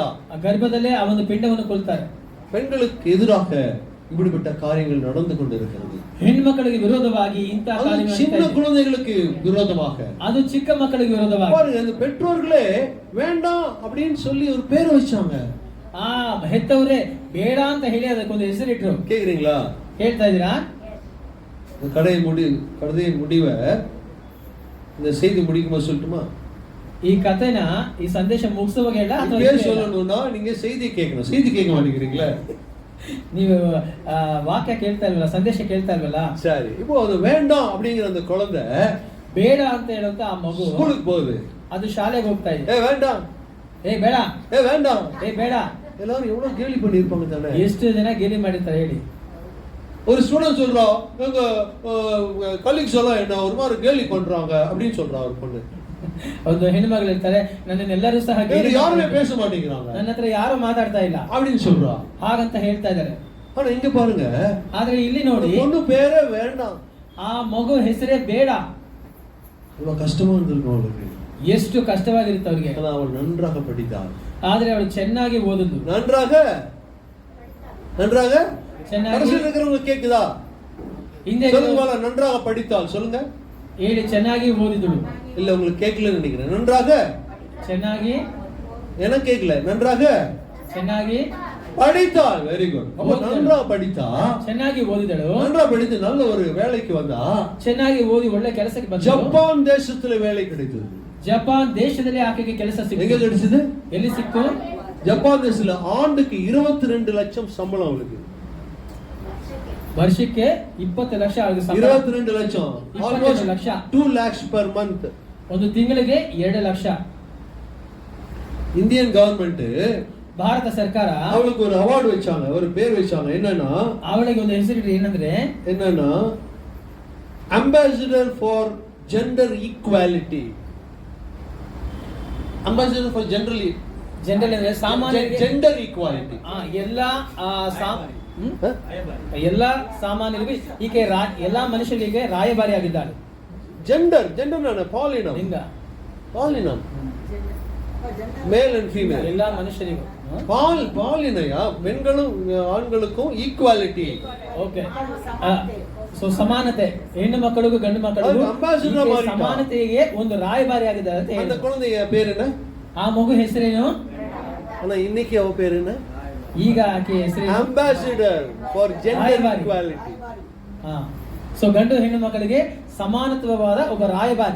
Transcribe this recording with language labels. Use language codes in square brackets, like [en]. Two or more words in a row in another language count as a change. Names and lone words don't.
[kn] ಗರ್ಭದಲ್ಲೇ ಆ ಒಂದು ಪಿಂಡವನ್ನು ಕೊಲ್ತಾರೆ. [ta] பெண்களுக்கு எதிராக இப்படிப்பட்ட காரியங்கள் நடந்து கொண்டிருக்கிறது. [kn] ಹೆಣ್ಮಕ್ಕಳಿಗೆ ವಿರೋಧವಾಗಿ ಇಂತಹ ಕಾರ್ಯಗಳು, [ta] சின்ன குழந்தைகளுக்கு விரோதமாக, [kn] ಅದು ಚಿಕ್ಕ ಮಕ್ಕಳಿಗೆ ವಿರೋಧವಾಗಿ. [ta] பாருங்க, அந்த பெற்றோர்களே வேண்டாம் அப்படின்னு சொல்லி ஒரு பேர் வச்சாங்க. [kn] ಹೆತ್ತವರೇ ಬೇಡ ಅಂತ ಹೇಳಿ ಅದಕ್ಕೊಂದು ಹೆಸರಿಟ್ರು. [ta] கேக்குறீங்களா? [kn] ಹೇಳ್ತಾ ಇದೀರಾ? [ta] கடையை முடிவை இந்த செய்தி முடிக்கும்போது சொல்லட்டுமா? [kn] ಈ ಕಥೆನ, ಈ ಸಂದೇಶ ಮುಗಿಸುವಾಗ ಹೇಳ [ta] சொல்லணும்னா நீங்க செய்தி கேட்கணும். செய்தி கேட்க மாட்டேங்கிறீங்களா? [kn] ನೀವು ವಾಕ್ಯ ಕೇಳ್ತಾ ಇಲ್ವಲ್ಲ, ಸಂದೇಶ ಕೇಳ್ತಾ ಇಲ್ವಲ್ಲ? [ta] சரி, இப்போ அது வேண்டாம் அப்படிங்கிற அந்த குழந்தை [kn] ಬೇಡ ಅಂತ ಹೇಳುವಂತ ಆ ಮಗು [ta] ಸ್ಕೂಲಿಗೆ போகுது. [kn] ಅದು ಶಾಲೆಗೆ ಹೋಗ್ತಾ ಇದೆ. [ta] வேண்டாம், [kn] ಬೇಡ, [ta] வேண்டாம், [kn] ಬೇಡ. [ta] எல்லாரும் எவ்வளவு கேலி பண்ணிருப்பாங்க தானே? [kn] ಎಷ್ಟು ಜನ ಗೇಲಿ ಮಾಡಿರ್ತಾರೆ ಹೇಳಿ. [ta] ஒரு ஸ்டூடெண்ட் சொல்றோம், எங்க கலீக்ஸ் எல்லாம் என்ன ஒரு மாதிரி கேலி பண்றாங்க அப்படின்னு சொல்றா ஒரு பொண்ணு. [kn] ಒಂದು ಹೆಣ್ಣು ಮಗಳು ಇರ್ತಾರೆ, ನನ್ನನ್ನು ಎಲ್ಲರೂ ಸಹ [ta] யாருமே பேச மாட்டேங்கிறாங்க, [kn] ನನ್ನ ಹತ್ರ ಯಾರು ಮಾತಾಡ್ತಾ ಇಲ್ಲ [ta] அப்படின்னு சொல்றா. [kn] ಹಾಗಂತ ಹೇಳ್ತಾ ಇದ್ದಾರೆ. [ta] ஆனா இங்க பாருங்க, [kn] ಆದ್ರೆ ಇಲ್ಲಿ ನೋಡಿ, [ta] பொண்ணு பேரே வேண்டாம், [kn] ಆ ಮಗು ಹೆಸರೇ ಬೇಡ. [ta] இவ்வளவு கஷ்டமா இருந்திருக்கும் அவளுக்கு. [kn] ಎಷ್ಟು ಕಷ್ಟವಾಗಿರುತ್ತೆ ಅವರಿಗೆ. [ta] அவள் நன்றாக படித்தாள். [kn] ಆದ್ರೆ ಅವಳು ಚೆನ್ನಾಗಿ ಓದಿದ್ದು. [ta] நன்றாக [kn] ಚೆನ್ನಾಗಿ [ta] இருக்கிறவங்க கேக்குதா? [kn] ಹಿಂದೆ [ta] சொல்லுங்க, நன்றாக படித்தாள் சொல்லுங்க. [kn] ಹೇಳಿ, ಚೆನ್ನಾಗಿ ಓದಿದಳು. [ta] இல்ல உங்களுக்கு கேட்கலன்னு நினைக்கிறேன். நன்றாக, [kn] ಚೆನ್ನಾಗಿ, [ta] எனக்கு கேட்கல. நன்றாக [kn] ಚೆನ್ನಾಗಿ [ta] படித்தாள். [en] very good. [ta] நன்றாக படித்தா, [kn] ಚೆನ್ನಾಗಿ ಓದಿದಳು. [ta] நன்றாக படித்து நல்ல ஒரு வேலைக்கு வந்தா, [kn] ಚೆನ್ನಾಗಿ ಓದಿ ಒಳ್ಳೆ ಕೆಲಸಕ್ಕೆ ಬಂದಳು. [ta] ஜப்பான் தேசத்துல வேலை கிடைத்தது. [kn] ಜಪಾನ್ ದೇಶದಲ್ಲಿ ಆಕೆಗೆ ಕೆಲಸ ಸಿಕ್ಕಿತು. [ta] எங்க கிடைச்சது? [kn] ಎಲ್ಲಿ ಸಿಕ್ತು? [ta] ஜப்பான் தேசத்துல ஆண்டுக்கு 22 லட்சம் சம்பளம் அவளுக்கு. [kn] ವರ್ಷಕ್ಕೆ 20 ಲಕ್ಷ ಅವರಿಗೆ ಸಂಬಳ. [ta] 22 ಲட்சம், almost [kn] 2 ಲಕ್ಷ. [en] 2 lakhs per month. [kn] ಒಂದು ತಿಂಗಳಿಗೆ 2 ಲಕ್ಷ. [en] Indian government, [kn] ಭಾರತ ಸರ್ಕಾರ [ta] அவளுக்கு ஒரு அவார்டு வச்சாங்க, ஒரு பேர் வச்சாங்க. என்னன்னா, [kn] ಅವಳಿಗೆ ಒಂದು ಹೆಸರಿಟ್ಟು ಏನಂದ್ರೆ [en] ambassador for gender equality. ambassador for [kn] ಜನರಲ್ ಅಂದ್ರೆ ಸಾಮಾನ್ಯ [en] gender equality. [kn] ಎಲ್ಲಾ ಸಾಮಾನ್ಯರಿಗೆ ಈಕೆ ಎಲ್ಲಾ ಮನುಷ್ಯರಿಗೆ ರಾಯಭಾರಿ ಆಗಿದ್ದಾಳೆ. [ta] ஜெண்டர் பாலினம், [kn] ಲಿಂಗ, [ta] பாலினம், [en] male and female, [ta] எல்லா மனுஷರಿಗೂ பாலினையா, பெண்களும் ஆண்களுக்கும் ஈக்குவாலிட்டி. ஓகே, [kn] ಸೊ ಸಮಾನತೆ, ಹೆಣ್ಣು ಮಕ್ಕಳಿಗೂ ಗಂಡು ಮಕ್ಕಳಿಗೂ ಅದಕ್ಕೆ ambassador ಈಕೆ ಮಾಡಿದ್ದ. ಸಮಾನತೆಗೆ ಒಂದು ರಾಯಭಾರಿ ಆಗಿದ್ದಾರೆ ಅಂತ [ta] அந்த [kn] ಹೇಳಿದ್ರು. [ta] குழந்தைய பேர் என்ன? [kn] ಆ ಮಗು ಹೆಸರೇನು? [ta] ஆனா இன்னைக்கு அவ பேர் என்ன? [kn] ಈಗ ಆಕೆ ಹೆಸರೇನು? [en] Ambassador for gender [kn] ರಾಯಭಾರಿ. [en] equality. [kn] ಸೊ ಗಂಡು ಹೆಣ್ಣು ಮಕ್ಕಳಿಗೆ ಸಮಾನತ್ವವಾದ ಒಬ್ಬ ರಾಯಭಾರಿ.